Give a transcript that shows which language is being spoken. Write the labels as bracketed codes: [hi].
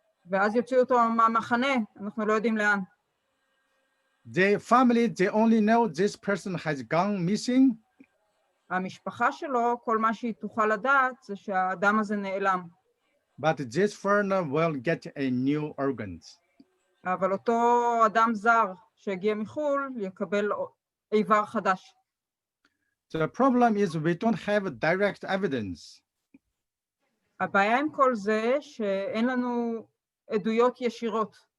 [he] ואז יוציאו אותו מהמחנה, אנחנו לא יודעים לאן. [en] The family, they only know this person has gone missing. [he] המשפחה שלו, כל מה שהיא תוכל לדעת זה שהאדם הזה נעלם. [en] But this foreigner will get a new organs. [he] אבל אותו אדם זר שהגיע מחול יקבל איבר חדש. [en] The problem is we don't have direct evidence. [he] הבעיה עם כל זה שאין לנו עדויות ישירות.